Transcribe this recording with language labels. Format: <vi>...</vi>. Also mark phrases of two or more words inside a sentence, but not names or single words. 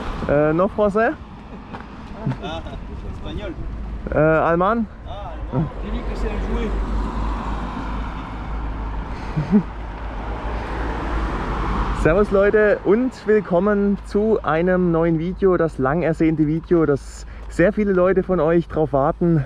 <fr>No français? Ah, espagnol. Allemand? Ah, allemand. J'ai dit que c'est un jouet.</fr> <de>Servus Leute und willkommen zu einem neuen Video, das lang ersehnte Video, das sehr viele Leute von euch drauf warten.</de>